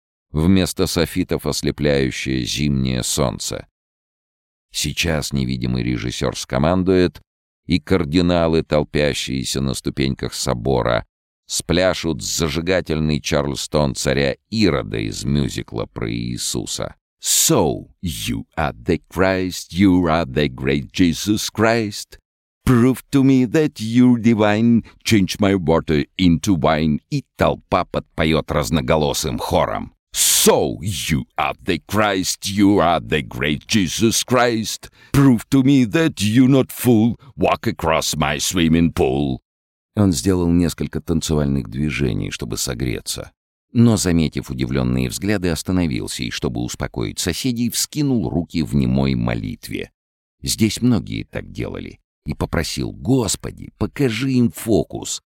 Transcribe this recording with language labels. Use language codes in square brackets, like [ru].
[ru] Вместо софитов ослепляющее зимнее солнце. Сейчас невидимый режиссер скомандует, и кардиналы, толпящиеся на ступеньках собора, спляшут зажигательный Чарльстон царя Ирода из мюзикла про Иисуса. [en] «So, you are the Christ, you are the great Jesus Christ. Prove to me that you're divine. Change my water into wine». [ru] И толпа подпоет разноголосым хором. [en] «So, you are the Christ, you are the great Jesus Christ. Prove to me that you're not fool. Walk across my swimming pool». [ru] Он сделал несколько танцевальных движений, чтобы согреться. Но, заметив удивленные взгляды, остановился и, чтобы успокоить соседей, вскинул руки в немой молитве. Здесь многие так делали. И попросил: «Господи, покажи им фокус!